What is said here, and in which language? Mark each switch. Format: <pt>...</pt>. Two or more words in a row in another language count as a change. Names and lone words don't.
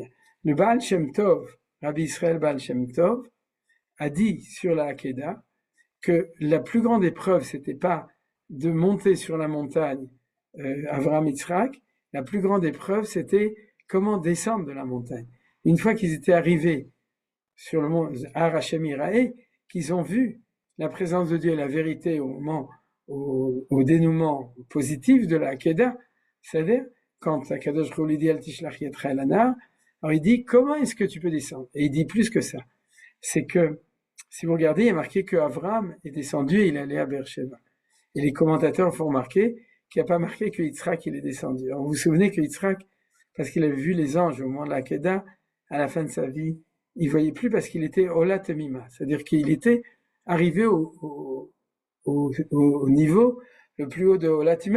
<fr>Le Baal Shem Tov, Rabbi Israël Baal Shem Tov, a dit sur la Hakeda que la plus grande épreuve, c'était pas de monter sur la montagne Avraham Yitzhak, la plus grande épreuve, c'était comment descendre de la montagne. Une fois qu'ils étaient arrivés sur le mont Har Hashem Yiraeh, qu'ils ont vu la présence de Dieu et la vérité au dénouement positif de la Hakeda, c'est-à-dire quand</fr> <he>הקדוש ברוך הוא</he> <fr>lui dit</fr> <he>אל תשלח ידך אל הנער,</he> <fr>alors il dit comment est-ce que tu peux descendre? Et il dit plus que ça. C'est que si vous regardez, il y a marqué que Avraham est descendu et il allait à Beersheba. Et les commentateurs font remarquer qu'il n'y a pas marqué que Yitzhak il est descendu. Alors vous vous souvenez que Yitzhak, parce qu'il avait vu les anges au moment de la Hakeda, à la fin de sa vie, il voyait plus parce qu'il était</fr> <he>עולה תמימה,</he> <fr>c'est-à-dire qu'il était arrivé au niveau le plus haut de</fr> <he>עולה תמימה.</he>